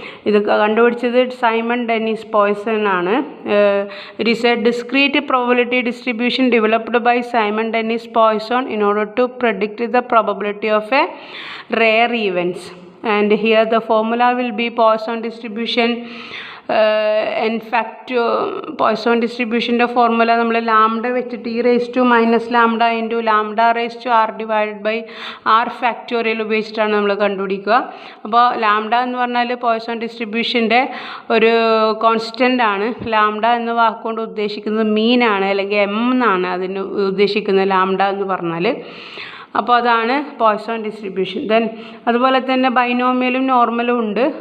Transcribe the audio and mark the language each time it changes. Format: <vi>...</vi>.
<ml>ഇത് കണ്ടുപിടിച്ചത് Simon Dennis poison ആണ്.</ml> <en>It is a discrete probability distribution developed by Simon Dennis Poisson in order to predict the probability of a rare events. And here the formula will be Poisson distribution. In fact Poisson distribution the formula</en> <ml>നമ്മൾ lambda വെച്ചിട്ട്</ml> <en>e raised to minus lambda into lambda raised to r divided by r factorial</en> <ml>ഉപയോഗിച്ചിട്ടാണ് നമ്മൾ കണ്ടുപിടിക്കുക. അപ്പോൾ lambda എന്ന് പറഞ്ഞാൽ Poisson ഡിസ്ട്രിബ്യൂഷൻ്റെ ഒരു constant ആണ്. ലാംഡ എന്ന വാക്കുകൊണ്ട് ഉദ്ദേശിക്കുന്നത് മീൻ ആണ്, അല്ലെങ്കിൽ എം എന്നാണ് അതിന് ഉദ്ദേശിക്കുന്നത് ലാംഡ എന്ന് പറഞ്ഞാൽ. അപ്പോൾ അതാണ് പോയ്സോൺ ഡിസ്ട്രിബ്യൂഷൻ. ദെൻ അതുപോലെ തന്നെ ബൈനോമിയലും നോർമലും ഉണ്ട്.</ml>